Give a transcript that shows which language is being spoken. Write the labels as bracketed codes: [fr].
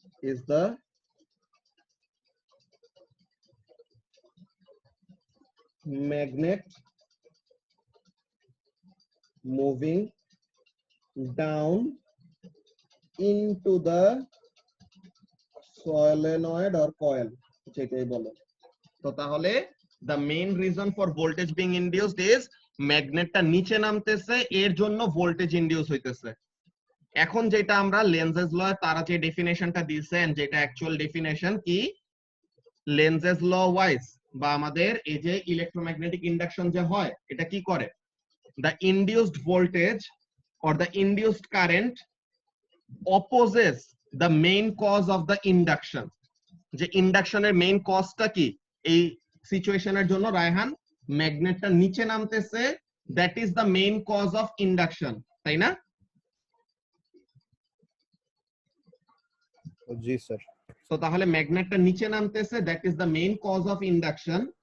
[en] is the magnet moving down into the solenoid or coil, [bn] যেটাই বলো। তো তাহলে [en] the main reason for voltage being induced is [bn] ম্যাগনেটটা নিচে নামতেছে, এর জন্য ভোল্টেজ ইনডিউস হইতেছে। এখন যেটা আমরা লেন্জেস ল তারা যে ডেফিনেশনটা দিয়েছেন, যেটা অ্যাকচুয়াল ডেফিনেশন কি, লেন্জেস ল ওয়াইজ বা আমাদের এই যে ইলেকট্রোম্যাগনেটিক ইন্ডাকশন যে হয়, এটা কি করে? [en] the induced voltage or the induced current opposes the main cause of the induction. [bn] যে ইন্ডাকশনের মেইন কজটা কি এই সিচুয়েশনের জন্য রায়হান? ম্যাগনেটটা নিচে নামতেছে, [en] That is the main cause of induction, তাই না? [bn] জি স্যার। তো তাহলে ম্যাগনেটটা নিচে নামতেছে, [en] That is the main cause of induction.